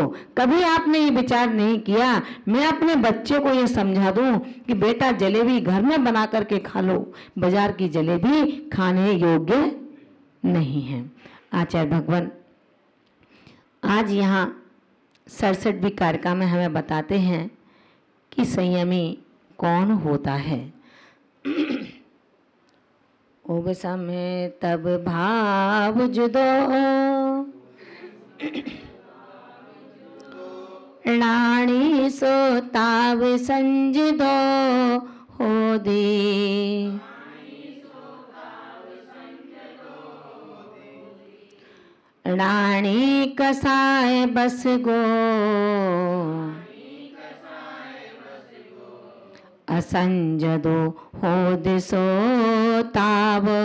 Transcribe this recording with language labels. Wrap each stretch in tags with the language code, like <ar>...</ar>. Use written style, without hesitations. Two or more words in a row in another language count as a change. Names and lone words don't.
<hi>कभी आपने ये विचार नहीं किया मैं अपने बच्चे को ये समझा दूं कि बेटा जलेबी घर में बना करके खा लो, बाजार की जलेबी खाने योग्य नहीं है। आचार्य भगवान आज यहाँ 67वीं कारिका में हमें बताते हैं कि संयमी कौन होता है।</hi> <pra>उब समय तब भाव जुदो, राणी सो ताव संजदो हो दी। राणी कसाय बस गो, असंजदो हो दिसो ताव।</pra>